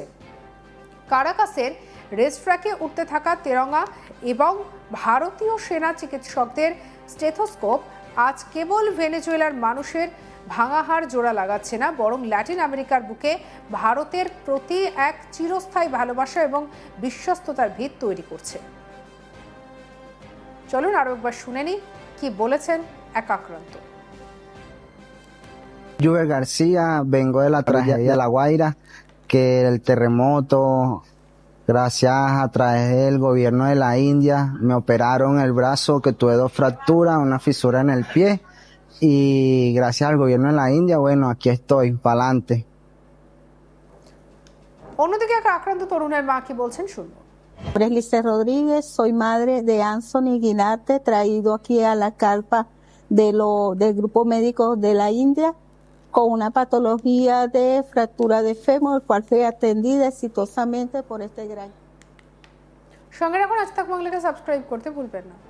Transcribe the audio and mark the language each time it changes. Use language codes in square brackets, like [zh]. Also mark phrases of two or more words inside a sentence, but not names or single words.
[bn] কারাকাসের রেস্ট্রাকে উঠতে থাকা তেরঙ্গা এবং ভারতীয় সেনা চিকিৎসকদের স্টেথোস্কোপ আজ কেবল ভেনেজুয়েলার মানুষের ভাঙা হাড় জোড়া লাগাচ্ছে না, বরং ল্যাটিন আমেরিকার বুকে ভারতের প্রতি এক চিরস্থায়ী ভালোবাসা এবং বিশ্বস্ততার ভিত তৈরি করছে। চলুন আরো একবার শুনে নিই কি বলেছেন এক আক্রান্ত। [es] Juve García, vengo de la tragedia de La Guaira, que el terremoto, gracias a través del gobierno de la India, me operaron el brazo, que tuve 2 fracturas, una fisura en el pie, y gracias al gobierno de la India, bueno, aquí estoy, pa'lante. [bn] অন্যদিকে এক আক্রান্ত তরুণের মা কি বলছেন শুনবো। [es] Mi nombre es Lice Rodríguez, soy madre de Anthony Guinate, traído aquí a la carpa del grupo médico de la India con una patología de fractura de fémur, el cual fue atendida exitosamente por este gran... [bn] সঙ্গে রাখুন আজ তাক বাংলাকে সাবস্ক্রাইব করতে ভুলবেন না।